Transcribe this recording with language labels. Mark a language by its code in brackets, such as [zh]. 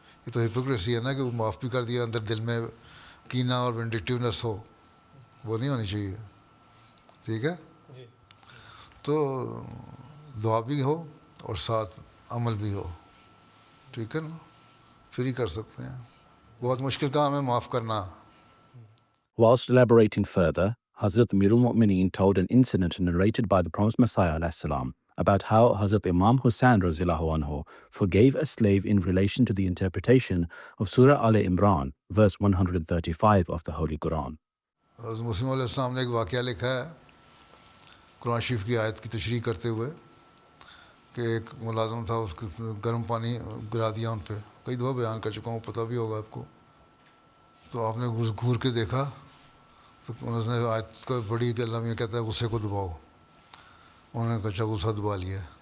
[ur] یہ تو ہپوکریسی ہے نا کہ وہ معاف بھی کر دیا, اندر دل میں کینہ اور وینڈکٹیونیس ہو, وہ نہیں ہونی چاہیے. ٹھیک ہے, تو دعا بھی ہو اور ساتھ عمل بھی ہو. ٹھیک ہے نا, پھر ہی کر سکتے ہیں. بہت مشکل کام ہے معاف کرنا. [en] Whilst elaborating further, Hazrat Amirul Mu'mineen told an incident narrated by the Promised Messiah ﷺ about how Hazrat Imam Hussain radhiyallahu anhu forgave a slave in relation to the interpretation of Surah Al-Imran, verse 135 of the Holy Quran. [ur] حضرت مسیم علیہ السلام نے ایک واقعہ لکھا ہے قرآن شریف کی آیت کی تشریح کرتے ہوئے کہ ایک ملازم تھا, اس کو گرم پانی گرا دیا ان پہ. کئی دفعہ بیان کر چکا ہوں, پتہ بھی ہوگا آپ کو. تو آپ نے گھور کے دیکھا تو انہوں نے آیت کو پڑھی کہ اللہ یہ کہتا ہے غصے کو دباؤ. انہوں نے کہا اچھا غصہ دبا لیا,